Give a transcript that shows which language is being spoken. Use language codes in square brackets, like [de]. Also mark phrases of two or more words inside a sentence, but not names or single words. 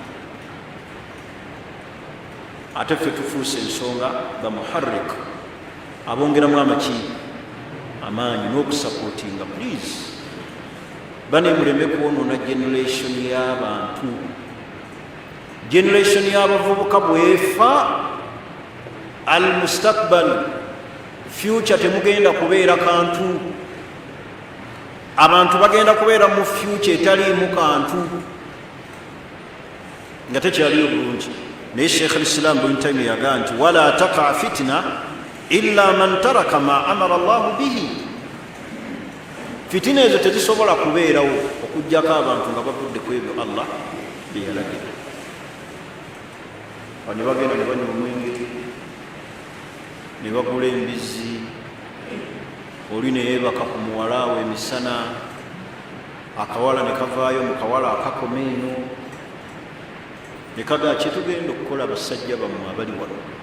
[lg] ate ffe tufuuse ensonga ga muharrik abongeramu amaki amaanyi n'okusapootinga please banemuleme kwonoona generation y'abantu generation y'abavubuka bwefa [ar] المستقبل [lg] future temugenda kubeera kantu abantu bagenda kubeera mu future etaliimu kantu nga tekyaliyo bulungi naye [ar] شيخ الإسلام [lg] bn taimiya yagaa nti [ar] ولا تقع فتنة إلا من ترك ما أمر الله به [lg] fitina ezo tezisobola kubeerawo okugjako abantu nga bavudde ku ebyo allah byeyalagira bane bagenda ne banywa omwenge ne bagula embizi oli neyebaka ku muwala awo emisana akawala ne kavaayo mu kawala akakoma eno ne kagaa kyetugenda okukola abasajja bammwe abali wano